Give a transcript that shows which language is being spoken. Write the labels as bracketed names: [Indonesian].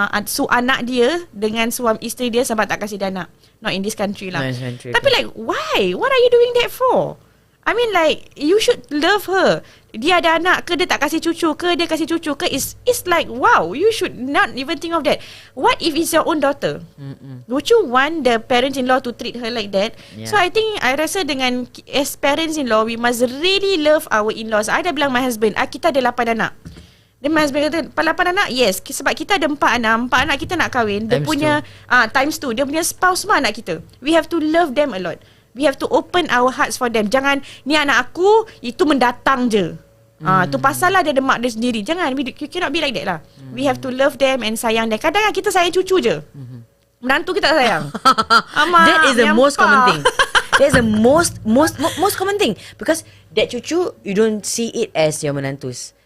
[Malay] Su anak dia dengan suami isteri dia sebab tak kasih dia anak. [English] Not in this country lah. Tapi like, why? What are you doing that for? I mean, like, you should love her. [Malay] Dia ada anak ke, dia tak kasih cucu ke, dia kasih cucu ke, [English] it's like, wow, you should not even think of that. What if it's your own daughter? Would you want the parents-in-law to treat her like that? So I think, I rasa dengan as parents-in-law, we must really love our in-laws. [Malay] I dah bilang [English] my husband, [Malay] kita ada 8 anak. Then my husband kata, 8 anak? Yes, sebab kita ada 4 anak kita nak kahwin. Dia punya times 2, dia punya spouse semua anak kita. [English] We have to love them a lot. We have to open our hearts for them. [Malay] Jangan, ni anak aku, itu mendatang je. Tu pasal lah dia ada mak dia sendiri. Jangan, [English] you cannot be like that lah. We have to love them and sayang them. [Malay] Kadang kita sayang cucu je. Menantu kita tak sayang. [English] That is the most common thing. That's the most common thing. Because that cucu, you don't see it as your menantus.